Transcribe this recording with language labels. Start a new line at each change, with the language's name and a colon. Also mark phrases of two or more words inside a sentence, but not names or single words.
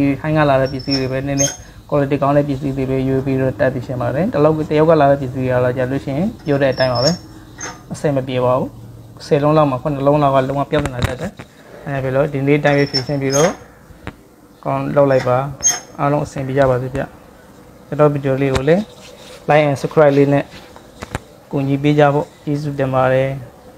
Burmese: ည်းထိုင်းကလာတဲ့ပစ္စည်းတွေပဲနည်းနည်း quality ကောင်းတဲ့ပစ္စည်းတွေပဲယူပြီးတော့တက်ပြီးရှင်းပါတယ်တလောက်ကတယောက်ကလာတဲ့ပစ္စည်းတွေလာကြလို့ရှိရင်ပြောတဲ့အတိုင်းပါပဲအဆင်မပြေပါဘူး10လုံးလောက်မှာ9လုံးလောက်ကလုံးဝပြောင်းနေတာတက်တယ်အဲဒါပြီးတော့ဒီနေ့တိုင်းပဲဖြည့်ရှင်းပြီးတော့ကောင်းလောက်လိုက်ပါအားလုံးအဆင်ပြေကြပါစေဗျကျွန်တော်ဗီဒီယိုလေးကိုလည်း
English: like and subscribe
Burmese: လေးနဲ့ကူညီပေးကြဖို့ကျေးဇူးတင်ပါတယ်